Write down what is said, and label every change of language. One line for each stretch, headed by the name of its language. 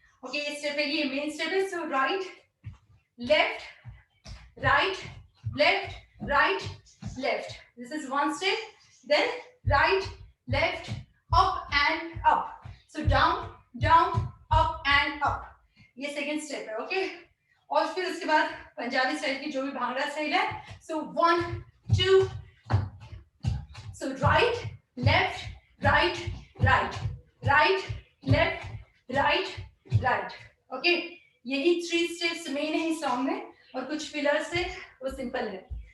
English: Okay,
Hindi: step है ये main step है
English: so right, left, right, left, right, left. This is one step. Then right, left, up and up. So down, down, up and up.
Hindi: ये second step है,
English: okay?
Hindi: और फिर उसके बाद Punjabi style की जो भी भांगड़ा स्टाइल है.
English: So 1, 2. So right, left, right, right, right, left, right, right. Okay?
Hindi: यही 3 steps main है इस song में और कुछ pillars से वो simple है.